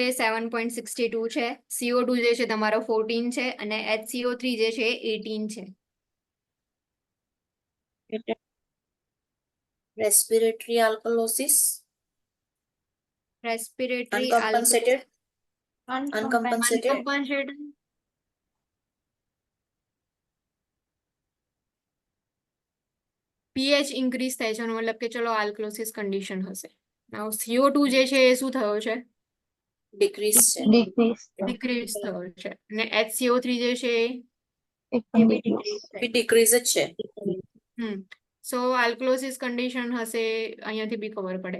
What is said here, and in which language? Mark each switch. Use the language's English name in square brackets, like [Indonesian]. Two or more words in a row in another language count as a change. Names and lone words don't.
[Gujarati] 7.62 છે, CO2 જે છે તમારો 14 છે, અને HCO3 જે છે 18 છે. [English] Respiratory alkalosis. Respiratory Uncompensated. Uncompensated. uncompensated. [Gujarati] pH ઇન્ક્રીઝ થાય છે, એનો મતલબ કે ચલો આલ્કલોસિસ કન્ડિશન હશે. નાઉ CO2 જે છે એ શું થયો છે? Decrease છે. [English] Decrease. [Gujarati] ડિક્રીઝ થયો છે, અને HCO3 જે છે એ એ પણ બી [English] decrease. decrease [Gujarati] બી decrease જ છે. સો આલ્કલોસિસ કન્ડિશન હશે, અહીંયાથી બી ખબર પડે.